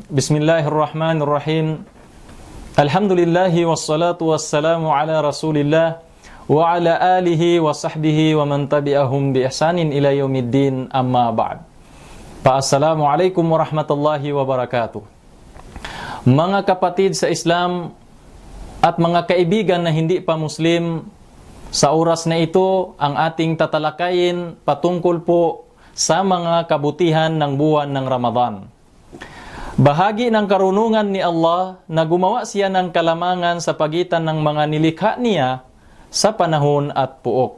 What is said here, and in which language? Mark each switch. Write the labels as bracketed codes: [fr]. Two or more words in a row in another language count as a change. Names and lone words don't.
[ar] بسم الله الرحمن الرحيم. الحمد لله والصلاة والسلام على رسول الله وعلى آله وصحبه ومن تبعهم بإحسان إلى يوم الدين، أما بعد. السلام عليكم ورحمة الله وبركاته. [tl] Mga kapatid sa Islam at mga kaibigan na hindi pa Muslim, sa oras na ito ang ating tatalakayin patungkol po sa mga kabutihan ng buwan ng Ramadan. Bahagi ng karunungan ni Allah na gumawa siya ng kalamangan sa pagitan ng mga nilikha niya sa panahon at puok.